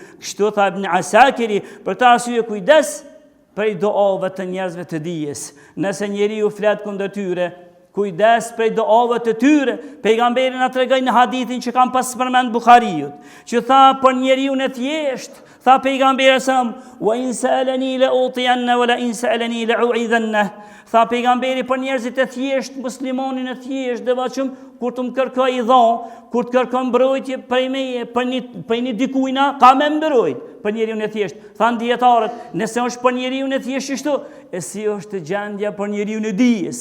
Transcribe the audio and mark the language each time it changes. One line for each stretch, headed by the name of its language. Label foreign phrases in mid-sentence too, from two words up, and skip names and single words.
Albanian: Kështu tha Ibn Asakiri, për ta arsye kujdes prej doave të njerëzve të dijes. Nëse njeriu flet kundër tyre, kujdes prej doave të tyre. Pejgamberi na tregoi në hadithin që kam pas përmend Buhariut, që tha për njeriu në thjesht, tha pejgamberi sa:
Arabic: "وإن سألني لأعطينه ولئن سألني لأعيذنه."
Albanian: Tha pejgamberi për njerëzit e thjesht, muslimanin e thjesht, devotshëm, kur të më kërkoj i dha, kur të kërkoj mbrojtje prej meje, për një dikujna, ka me mbrojt për njeriun e thjesht. Than dietarët, nëse është për njeriun e thjesht shtu, e si është gjendja për njeriun e dijes.